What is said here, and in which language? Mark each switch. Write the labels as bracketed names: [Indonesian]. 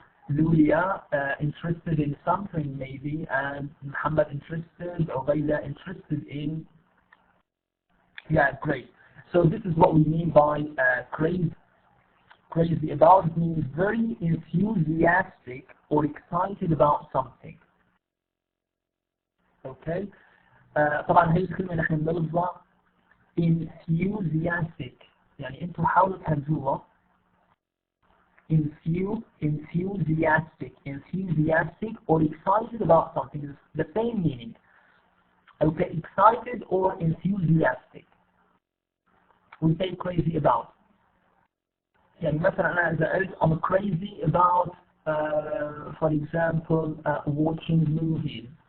[English] Lulia interested in something maybe, and Muhammad interested, or Layla interested in. Yeah, great. So this is what we mean by crazy. Crazy about it means very enthusiastic or excited about something. Okay. [Arabic] طبعا هي الكلمة نحن بنلفظها enthusiastic، يعني انتم حاولوا تهجوها. [English] enthusiastic or excited about something is the same meaning. Okay, excited or enthusiastic. We say crazy about. [Arabic] يعني مثلا أنا إذا قلت [English] I'm crazy about for example watching movies.